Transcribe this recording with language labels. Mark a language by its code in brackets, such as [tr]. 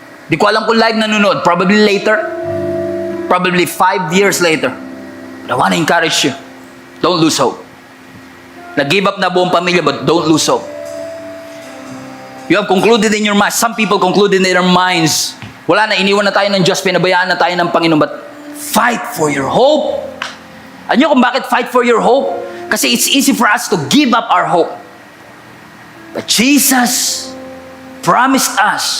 [tl] Di ko alam kung live nanonood. [en] Probably later. Probably 5 years later. But I want to encourage you. Don't lose hope. [tl] Nag-give up na buong pamilya, [en] but don't lose hope. You have concluded in your mind. Some people concluded in their minds. [tl] Wala na, iniwan na tayo ng Diyos, pinabayaan na tayo ng Panginoon. [en] But fight for your hope. [tl] Alam niyo kung bakit [en] fight for your hope? Kasi it's easy for us to give up our hope. But Jesus promised us